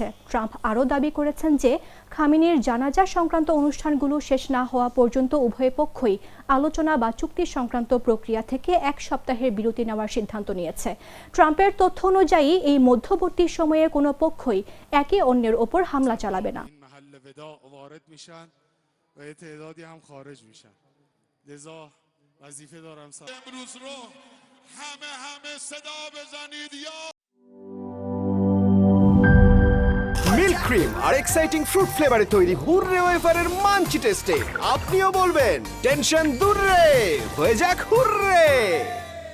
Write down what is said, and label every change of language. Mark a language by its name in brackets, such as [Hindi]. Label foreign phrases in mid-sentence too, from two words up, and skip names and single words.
[Bangla] ট্রাম্প আরও দাবি করেছেন যে খামেনির জানাজা সংক্রান্ত অনুষ্ঠানগুলো শেষ না হওয়া পর্যন্ত উভয় পক্ষই আলোচনা বা চুক্তি সংক্রান্ত প্রক্রিয়া থেকে 1 সপ্তাহের বিরতি নেওয়ার সিদ্ধান্ত নিয়েছে। ট্রাম্পের তথ্য অনুযায়ী এই মধ্যবর্তী সময়ে কোনো পক্ষই একে অন্যের ওপর হামলা চালাবে না। [Persian] لذا وظیفه دارم امروز رو همه صدا بزنید یا [English] milk cream [Bangla] আর [English] exciting fruit [Bangla] ফ্লেভারে তৈরি হুররে ওয়েফারের মাঞ্চি টেস্টে আপনিও বলবেন টেনশন দূর রে, হয়ে যাক হুররে।